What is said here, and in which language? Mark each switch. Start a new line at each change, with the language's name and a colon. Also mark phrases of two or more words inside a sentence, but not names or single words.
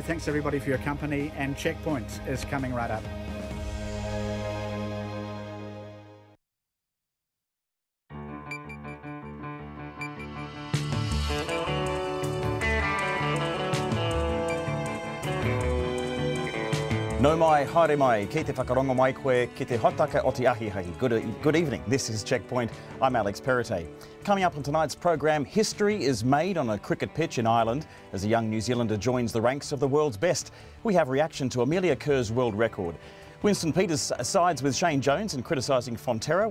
English: Thanks everybody for your company, and Checkpoint is coming right up.
Māori: No mai, haere mai, ki te whakarongo mai koe, ki te hotaka o te ahihahi.
English: Good evening, this is Checkpoint. I'm Alex Perrottet. Coming up on tonight's programme, history is made on a cricket pitch in Ireland as a young New Zealander joins the ranks of the world's best. We have reaction to Amelia Kerr's world record. Winston Peters sides with Shane Jones in criticising Fonterra.